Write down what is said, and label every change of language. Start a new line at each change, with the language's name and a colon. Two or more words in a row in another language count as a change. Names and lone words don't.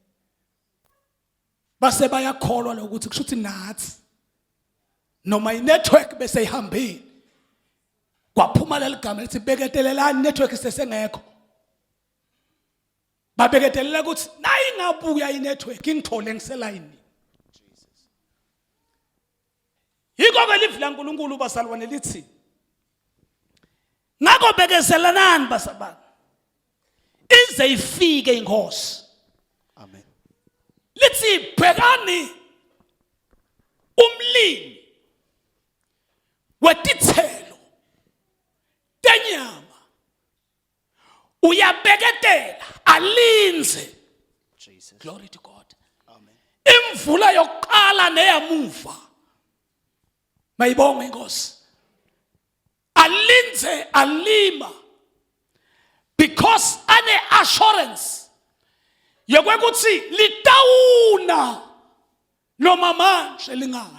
Swati: Base bayakholwa lokuthi kushuthi nathi noma inetwork bese ihambile. Kwaphuma leligama lithi beketelelani network sesengekho. Babeketelela ukuthi nayi ngabuya inetwork ingithole ngiselayini. Jesus. Yiko ke livi laNkulunkulu basalwane lithi ngako bekezelanani basabani. Ize ifike inkosi. Amen. Lithi bhekani umlimi wetithelo tenyama uyabeketela alinze. Jesus.
English: Glory to God.
Swati: Amen. Imvula yokuqala neyamuva mayibonge inkosi. Alinze alima because ane assurance yokuthi litawuna noma manje lingani.